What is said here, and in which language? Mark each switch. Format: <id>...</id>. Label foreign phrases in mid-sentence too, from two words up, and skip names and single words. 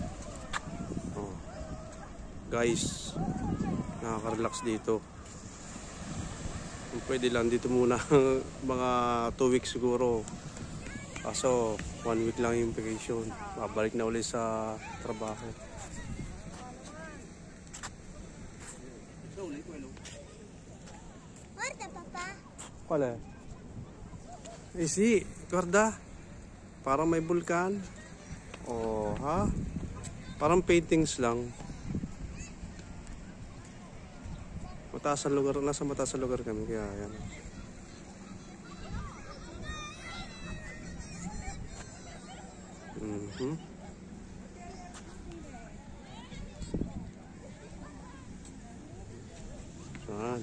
<tl>Oh. Guys, nakaka-relax dito. Pwede lang dito muna mga 2 weeks siguro. Kaso 1 week lang yung vacation. Babalik na ulit sa trabaho.</tl> <it>Guarda papà. Qual è? Eh sì, guarda.</it> <tl>Parang may bulkan. Oh, ha? Parang paintings lang. Mataas ang lugar, nasa mataas ang lugar kami kaya yan. Yan.</tl>